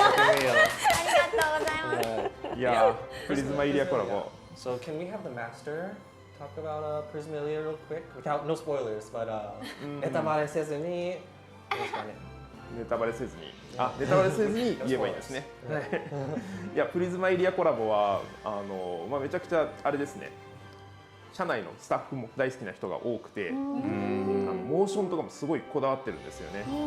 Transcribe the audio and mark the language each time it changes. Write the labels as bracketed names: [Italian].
[Japanese] ありがとうございますいやープリズマイリアコラボ [English] So can we have the master talk about Prisma Ilia real quick? Without no spoilers, but [Japanese] ネタバレせずにですかね。ネタバレせずにネタバレせずに言えばいいですねいやプリズマイリアコラボはめちゃくちゃあれですね社内のスタッフも大好きな人が多くてモーションとかもすごいこだわってるんですよね